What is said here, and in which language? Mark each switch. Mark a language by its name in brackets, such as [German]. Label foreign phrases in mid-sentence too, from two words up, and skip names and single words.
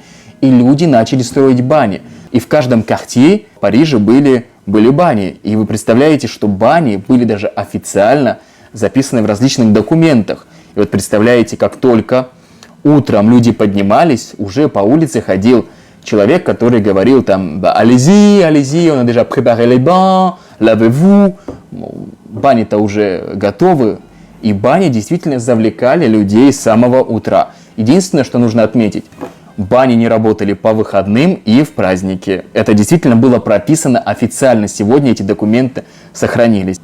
[Russian] И люди начали строить бани. И в каждом квартире в Париже были бани. И вы представляете, что бани были даже официально записаны в различных документах. И вот представляете, как только утром люди поднимались, уже по улице ходил человек, который говорил там [French] «Allez-y, allez-y, on a déjà préparé les bains, lavez-vous». [Russian] Бани-то уже готовы, и бани действительно завлекали людей с самого утра. Единственное, что нужно отметить, бани не работали по выходным и в праздники. Это действительно было прописано официально. Сегодня эти документы сохранились.